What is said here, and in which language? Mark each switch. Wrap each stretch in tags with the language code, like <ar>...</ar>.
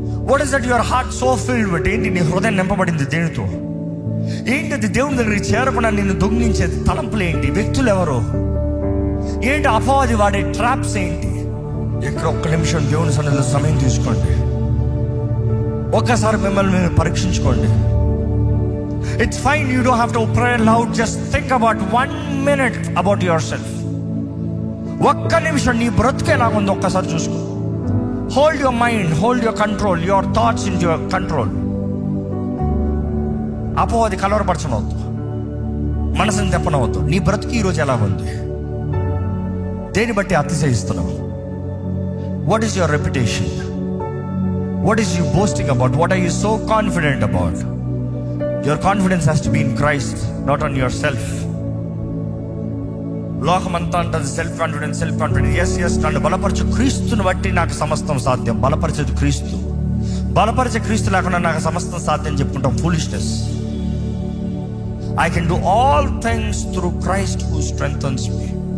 <en>What is that your heart so filled with?</en> <te>ఏంటి నీ హృదయం నింపబడింది దేనితో? ఏంటి అది దేవుని దగ్గరికి చేరకుండా నిన్ను దొంగిలించేది? తలంపులు ఏంటి? వ్యక్తులు ఎవరో ఏంటి? అపవాది వాడే ట్రాప్స్ ఏంటి? ఇక్కడ ఒక్క నిమిషం దేవుని సన్నిధిలో సమయం తీసుకోండి. ఒక్కసారి మిమ్మల్ని మీరు పరీక్షించుకోండి.</te> <en>It's fine, you don't have to pray loud. Just think about 1 minute about yourself.</en> <te>ఒక్క నిమిషం నీ బ్రతుకు ఎలా ఉందో ఒక్కసారి చూసుకో.</te> <en>Hold your mind, hold your control, your thoughts in your control.</en> <te>అపోవాది కలవరపరచనవద్దు, మనసుని తెప్పనవద్దు. నీ బ్రతుకు ఈరోజు ఎలా ఉంది? దేని బట్టి అతిశయిస్తున్నావు?</te> <en>What is your reputation? What is you boasting about? What are you so confident about? Your confidence has to be in Christ, not on your self.</en> <te>లోకమంతా అంటుంది self confidence, self confidence. Yes, నన్ను బలపరచు క్రీస్తుని బట్టి నాకు సమస్తం సాధ్యం. బలపరిచేది క్రీస్తు. బలపరిచే క్రీస్తు లేకుండా నాకు సమస్తం సాధ్యం చెప్పుకుంటాం.</te> <en>Foolishness. I can do all things through Christ who strengthens me.</en>